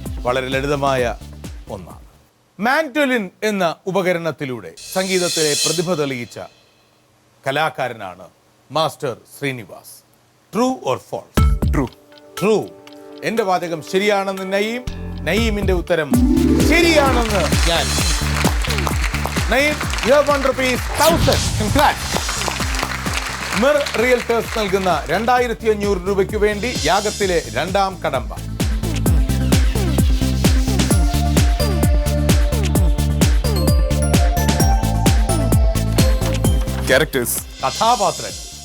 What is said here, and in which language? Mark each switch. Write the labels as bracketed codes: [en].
[ml] വളരെ ലളിതമായ ഒന്നാണ്. മാൻഡോലിൻ എന്ന ഉപകരണത്തിലൂടെ സംഗീതത്തിലെ പ്രതിഭ തെളിയിച്ച കലാകാരനാണ് master Srinivas. [en] True or false? True. [ml] എന്റെ വാചകം ശരിയാണെന്ന് നയീം, നയീമിന്റെ ഉത്തരം ശരിയാണെന്ന് ഞാൻ. [en] Naeem, you have won ₹1,000. Congrats. [ml] Mir realtors നൽകുന്ന 2500 രൂപയ്ക്ക് വേണ്ടി യാഗത്തിലെ രണ്ടാം കടമ്പ. [en] Characters. [ml] കഥാപാത്രങ്ങൾ.